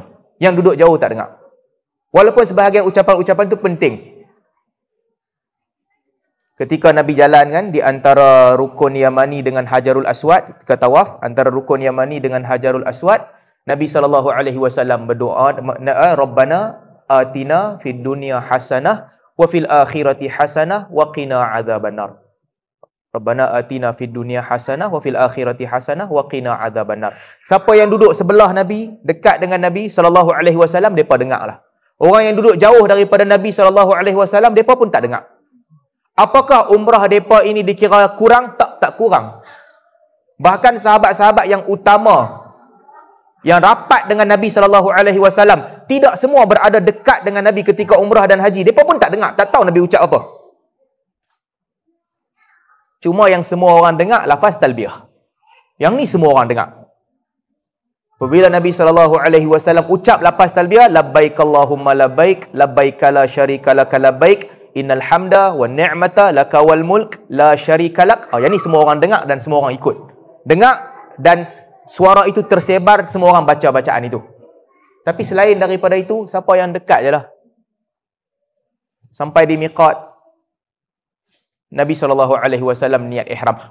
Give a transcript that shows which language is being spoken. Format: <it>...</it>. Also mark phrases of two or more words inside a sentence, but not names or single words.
<ms>Yang duduk jauh tak dengar. Walaupun sebahagian ucapan-ucapan itu penting. Ketika Nabi jalan kan di antara Rukun Yamani dengan Hajarul Aswad, ke tawaf antara Rukun Yamani dengan Hajarul Aswad, Nabi SAW berdoa,</ms> <ar>ربنا آتنا في الدنيا حسنة وفي الآخرة حسنة وقنا عذاب النار. ربنا آتنا في الدنيا حسنة وفي الآخرة حسنة وقنا عذاب النار.</ar> <ms>Siapa yang duduk sebelah Nabi, dekat dengan Nabi SAW, depa dengarlah. Orang yang duduk jauh daripada Nabi SAW, depa pun tak dengar. Apakah umrah mereka ini dikira kurang? Tak kurang. Bahkan sahabat-sahabat yang utama, yang rapat dengan Nabi SAW, tidak semua berada dekat dengan Nabi ketika umrah dan haji. Mereka pun tak dengar, tak tahu Nabi ucap apa. Cuma yang semua orang dengar, lafaz talbiyah. Yang ni semua orang dengar. Apabila Nabi SAW ucap lafaz talbiyah,</ms> <ar>لبيك اللهم لبيك لبيك لا شريك لك لبيك إن الحمد والنعمة لك والملك لا شريك لك.</ar> <ms>Yang ni semua orang dengar dan semua orang ikut. Dengar dan suara itu tersebar, semua orang baca bacaan itu. Tapi selain daripada itu, siapa yang dekat je lah. Sampai di miqat, Nabi SAW niat ihram.</ms>